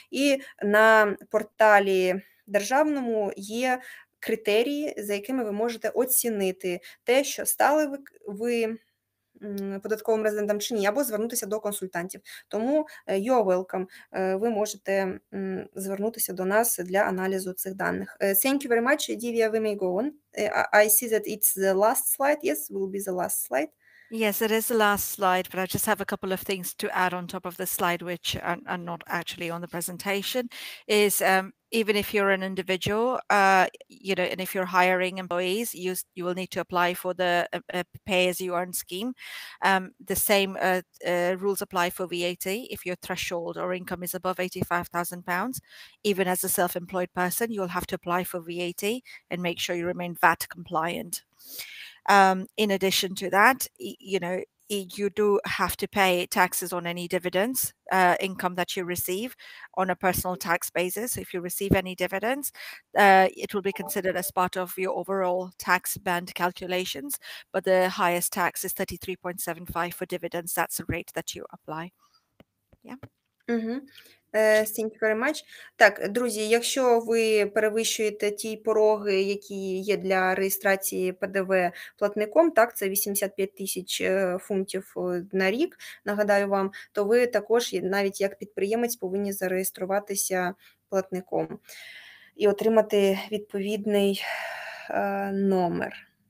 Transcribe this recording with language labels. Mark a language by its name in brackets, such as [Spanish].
[Ukrainian] І на порталі державному є критерії, за якими ви можете оцінити те, що стали ви податковим резидентом чи ні, або звернутися до консультантів. Тому [English] you're welcome, [Ukrainian] ви можете звернутися до нас для аналізу цих даних. [English] Thank you very much, Divya, we may go on. I see that it's the last slide. Yes, will be the last slide. Yes, it is the last slide, but I just have a couple of things to add on top of the slide, which are not actually on the presentation, is even if you're an individual, and if you're hiring employees, you will need to apply for the pay-as-you-earn scheme. The same rules apply for VAT. If your threshold or income is above £85,000, even as a self-employed person, you'll have to apply for VAT and make sure you remain VAT compliant. In addition to that, you do have to pay taxes on any dividends, income that you receive on a personal tax basis. So if you receive any dividends, it will be considered as part of your overall tax band calculations. But the highest tax is 33.75 for dividends. That's the rate that you apply. Yeah. Thank you very much. [Ukrainian] Так, друзі, якщо ви перевищуєте ті пороги, які є для реєстрації ПДВ платником, так, це 85 тисяч фунтів на рік, нагадаю вам, то ви також, навіть як підприємець, повинні зареєструватися платником і отримати відповідний номер.